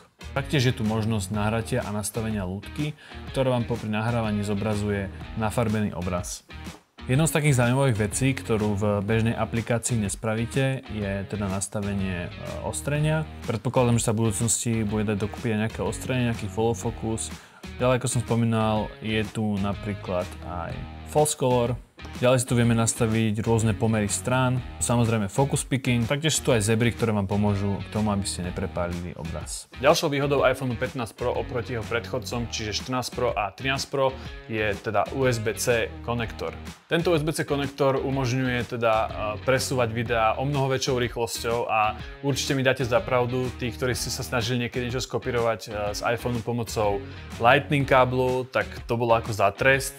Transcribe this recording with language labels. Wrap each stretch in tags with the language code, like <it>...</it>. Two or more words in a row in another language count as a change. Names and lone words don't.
<sk>Taktiež je tu možnosť nahratia a nastavenia lútky, ktorá vám popri nahrávaní zobrazuje nafarbený obraz. Jednou z takých zaujímavých vecí, ktorú v bežnej aplikácii nespravíte, je teda nastavenie ostrenia. Predpokladám, že sa v budúcnosti bude dať dokúpiť aj nejaké ostrenie, nejaký</sk> <en>follow focus.</en> <sk>Ďalej, ako som spomínal, je tu napríklad aj</sk> <en>false color.</en> <sk>Ďalej si tu vieme nastaviť rôzne pomery strán, samozrejme</sk> <en>focus picking,</en> <sk>taktiež sú tu aj zebry, ktoré vám pomôžu k tomu, aby ste neprepálili obraz. Ďalšou výhodou iPhone 15 Pro oproti jeho predchodcom, čiže 14 Pro a 13 Pro, je teda USB-C konektor. Tento USB-C konektor umožňuje teda presúvať videá o mnoho väčšou rýchlosťou a určite mi dáte za pravdu, tí, ktorí ste sa snažili niekedy niečo skopírovať z iPhoneu pomocou Lightning káblu, tak to bolo ako za trest.</sk>